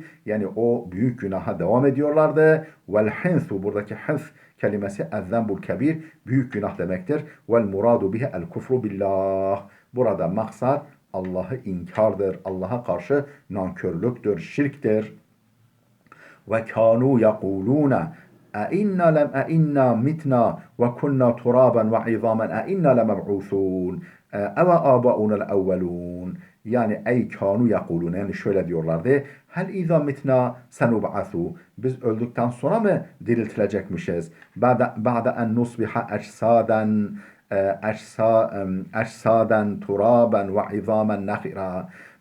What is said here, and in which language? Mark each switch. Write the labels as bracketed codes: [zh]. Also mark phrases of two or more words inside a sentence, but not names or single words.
[tr] Yani o büyük günaha devam ediyorlardı. [ar] والحنث, [tr] buradaki hins kelimesi [ar] الذنب الكبير, [tr] büyük günah demektir. [ar] والمراد به الكفر بالله. [tr] Burada maksat Allah'ı inkardır. Allah'a karşı nankörlüktür, şirktir. [ar] وكانوا يقولون أئنا متنا وكنا ترابا وعظاما أئنا لمبعوثون أو آباؤنا الأولون. [tr] Yani [ar] أي كانوا يقولون, [tr] yani şöyle diyorlardı. [ar] هل إذا متنا سنبعث. [tr] Biz öldükten sonra mı diriltilecekmişiz? [ar] بعد أن نصبح أجسادا ترابا وعظاما نخرة.